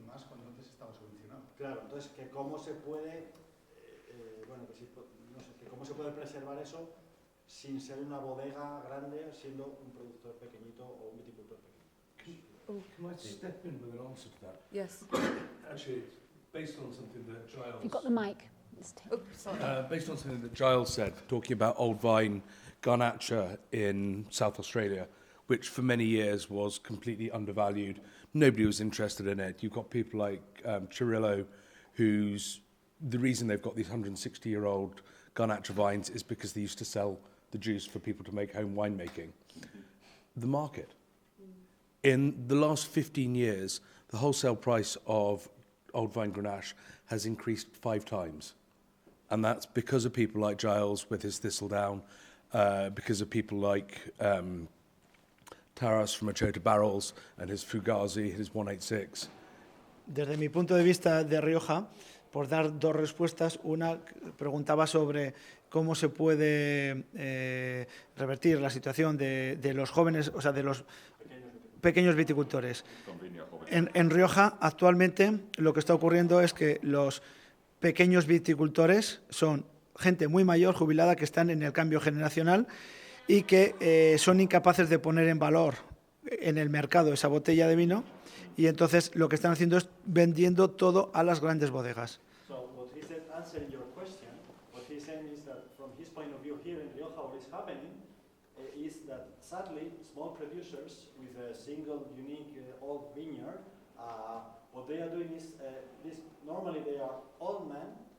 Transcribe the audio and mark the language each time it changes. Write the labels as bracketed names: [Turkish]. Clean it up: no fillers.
[Spanish] Y más cuando antes estaba subvencionado. Claro, entonces que cómo se puede, bueno, que si, no sé, que cómo se puede preservar eso sin ser una bodega grande, siendo un productor pequeñito o un viticultor pequeño. [English] Can I step in with an answer to that? Yes. Actually, it's based on something that Giles... If you've got the mic. Let's take Oh, sorry. based on something that Giles said, talking about old vine garnacha in South Australia, which for many years was completely undervalued. Nobody was interested in it. You've got people like Cirillo, who's the reason they've got these 160-year-old garnacha vines is because they used to sell the juice for people to make home winemaking. The market. In the last 15 years, the wholesale price of old vine Grenache has increased 5 times. And that's because of people like Giles with his Thistledown, because of people like Taras from Achota Barrels and his Fugazi, his 186. [Spanish] Desde mi punto de vista de Rioja, por dar dos respuestas, una preguntaba sobre cómo se puede revertir la situación de los jóvenes, o sea, de los pequeños viticultores. En Rioja, actualmente, lo que está ocurriendo es que los pequeños viticultores son gente muy mayor, jubilada, que están en el cambio generacional y que son incapaces de poner en valor en el mercado esa botella de vino, y entonces lo que están haciendo es vendiendo todo a las grandes bodegas. [English] So what he said, answering your question, what he's saying is that from his point of view here in Rioja, what is happening is that sadly small producers with a single unique old vineyard, what they are doing is this. Normally they are old men